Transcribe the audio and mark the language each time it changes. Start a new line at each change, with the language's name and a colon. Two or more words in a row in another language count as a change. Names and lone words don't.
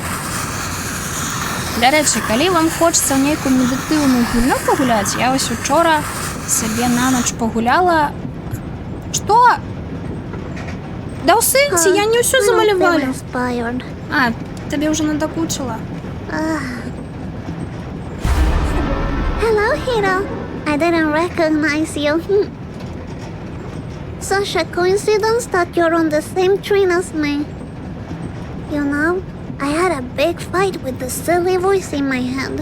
Belarusian: Дарэчы, калі вам хочацца ў нейкую медытыўную гульню пагуляць, я вось учора сабе на ноч пагуляла. Што? Да ў сэнсе, я не ўсё замалявала. А, табе ўжо надакучыла.
English: Hello, Hiro. I didn't recognize you. Such a coincidence that you're on the same train as me. You know, I had a big fight with the silly voice in my head.